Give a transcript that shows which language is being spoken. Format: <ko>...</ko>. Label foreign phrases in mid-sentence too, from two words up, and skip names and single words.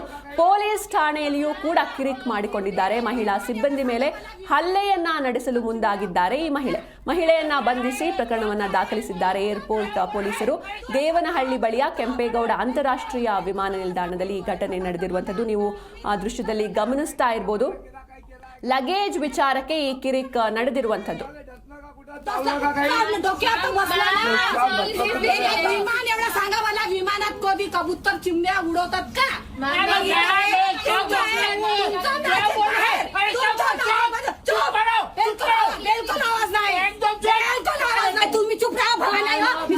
<kn>ಪೊಲೀಸ್ ಠಾಣೆಯಲ್ಲಿಯೂ ಕೂಡ ಕಿರಿಕ್ ಮಾಡಿಕೊಂಡಿದ್ದಾರೆ. ಮಹಿಳಾ ಸಿಬ್ಬಂದಿ ಮೇಲೆ ಹಲ್ಲೆಯನ್ನ ನಡೆಸಲು ಮುಂದಾಗಿದ್ದಾರೆ ಈ ಮಹಿಳೆಯನ್ನ ಬಂಧಿಸಿ ಪ್ರಕರಣವನ್ನ ದಾಖಲಿಸಿದ್ದಾರೆ ಏರ್ಪೋರ್ಟ್ ಪೊಲೀಸರು. ದೇವನಹಳ್ಳಿ ಬಳಿಯ ಕೆಂಪೇಗೌಡ ಅಂತಾರಾಷ್ಟ್ರೀಯ ವಿಮಾನ ನಿಲ್ದಾಣದಲ್ಲಿ ಈ ಘಟನೆ ನಡೆದಿರುವಂತದ್ದು ನೀವು ಆ ದೃಶ್ಯದಲ್ಲಿ ಗಮನಿಸ್ತಾ ಇರಬಹುದು. ಲಗೇಜ್ ವಿಚಾರಕ್ಕೆ ಈ ಕಿರಿಕ್ ನಡೆದಿರುವಂತದ್ದು.</kn> <mr>विमानात कधी कबूतर चिमण्या उडवतात का? तुम्ही चुप राहा.</mr>